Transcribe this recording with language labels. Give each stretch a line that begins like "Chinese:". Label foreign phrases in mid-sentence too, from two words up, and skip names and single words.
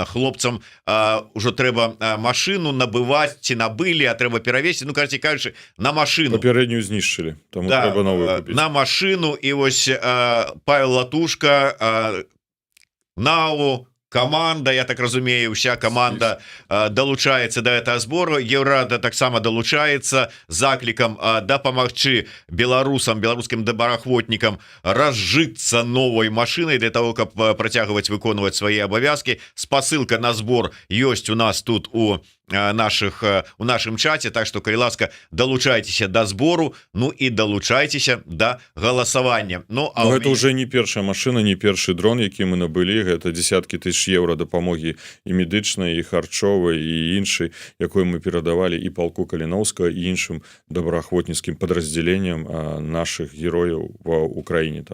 Belarusian: Хлопцам ўжо трэба машыну набываць, ці набылі, а трэба перавесці, ну, караце кажучы, на машыну. Папярэднюю знішчылі, таму трэба новую купіць. На машыну. І вось Павел Латушка, НАУ, команда, я так разумею,
Russian: вся команда долучаецца до этого збору.
Belarusian: Еўрада таксама долучаецца заклікам дапамагчы беларусам, беларускім добраахвотнікам разжыцца
Russian: новой машиной
Belarusian: для того, каб працягваць выконваць свае абавязкі. Спасылка на збор ёсць у нас тут у нашым чаце,
Russian: так что,
Belarusian: калі ласка, далучайцеся до збору, ну і далучайцеся до галасавання. Ну, а гэта уже не першая машина, не першы дрон, які мы набылі, гэта десяткі тысяч еўра дапамогі і медычнай, і харчовай, і іншай, якой мы перадавалі і палку Каліноўскага, і іншым добраахвотніцкім падраздзяленням наших герояў ва Украіне.